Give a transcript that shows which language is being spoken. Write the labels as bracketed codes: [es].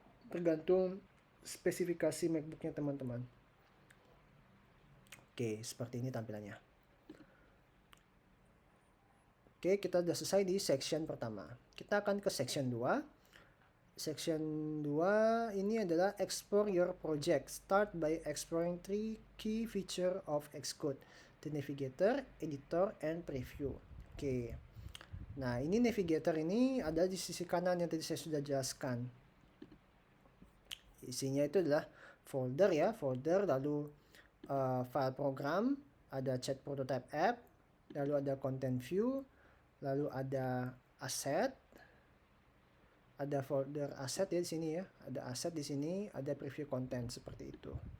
[id] Tergantung spesifikasi MacBook-nya teman-teman. Oke, seperti ini tampilannya. Oke, kita sudah selesai di section pertama. Kita akan ke section 2. [en] Section 2 [id] ini adalah [en] explore your project. Start by exploring 3 key feature of Xcode: the navigator, editor, and preview. Oke. [id] Nah, ini navigator ini ada di sisi kanan yang tadi saya sudah jelaskan. Isinya itu adalah folder ya, lalu file program, ada chat prototype app, lalu ada content view, lalu ada asset, ada folder asset ya di sini ya, ada asset di sini, ada preview content seperti itu.